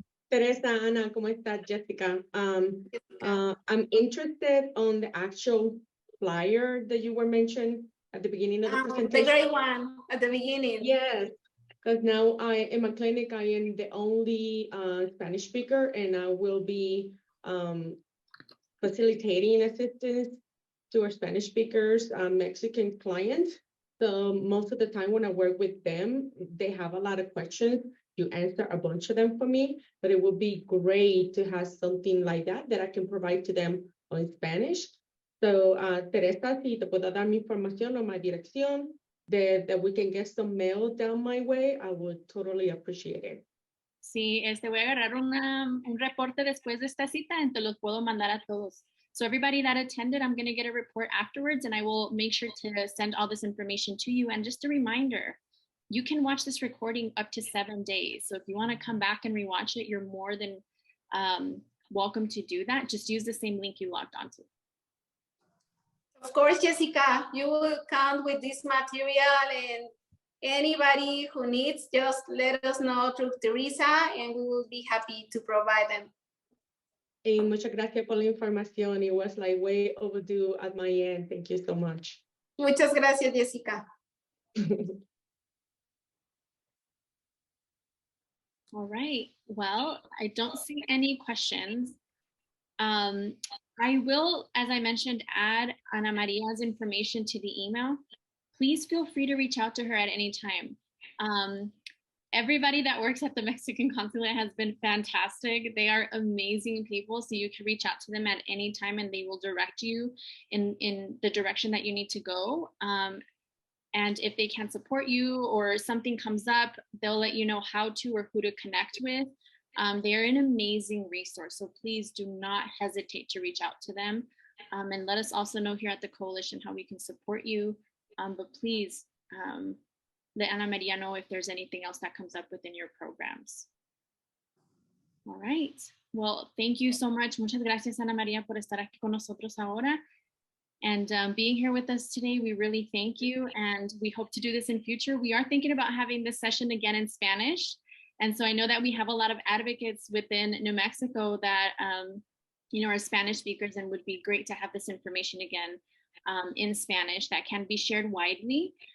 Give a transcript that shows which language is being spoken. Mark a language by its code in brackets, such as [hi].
[es] Teresa, Ana, ¿cómo estás, Jessica? [en] I'm interested on the actual flyer that you were mentioning at the beginning of the presentation. The gray one at the beginning. Yes, because now in my clinic, I am the only Spanish speaker, and I will be facilitating assistance to our Spanish speakers, Mexican clients. So most of the time when I work with them, they have a lot of questions. You answer a bunch of them for me, but it would be great to have something like that I can provide to them on Spanish. So Teresa, [es] si te puedo dar mi información o [en] my dirección, that we can get some mail down my way, I would totally appreciate it. [es] Sí, voy a agarrar un reporte después de esta cita y te los puedo mandar a todos. [en] So everybody that attended, I'm going to get a report afterwards, and I will make sure to send all this information to you. And just a reminder, you can watch this recording up to 7 days. So if you want to come back and rewatch it, you're more than welcome to do that. Just use the same link you logged onto. Of course, Jessica, you will count with this material, and anybody who needs, just let us know through Teresa, and we will be happy to provide them. [es] Y muchas gracias por la información. [en] It was like way overdue at my end. Thank you so much. [es] Muchas gracias, Jessica. [en] All right. Well, I don't see any questions. I will, as I mentioned, add Ana Maria's information to the email. Please feel free to reach out to her at any time. Everybody that works at the Mexican consulate has been fantastic. They are amazing people. So you can reach out to them at any time and they will direct you in the direction that you need to go. And if they can't support you or something comes up, they'll let you know how to or who to connect with. They're an amazing resource. So please do not hesitate to reach out to them. And let us also know here at the coalition how we can support you. But please, let Ana Maria know if there's anything else that comes up within your programs. All right. Well, thank you so much. [es] Muchas gracias, Ana Maria, por estar aquí con nosotros ahora. [en] And being here with us today, we really thank you. And we hope to do this in future. We are thinking about having this session again in Spanish. And so I know that we have a lot of advocates within New Mexico that are Spanish speakers, and would be great to have this information again in Spanish that can be shared widely.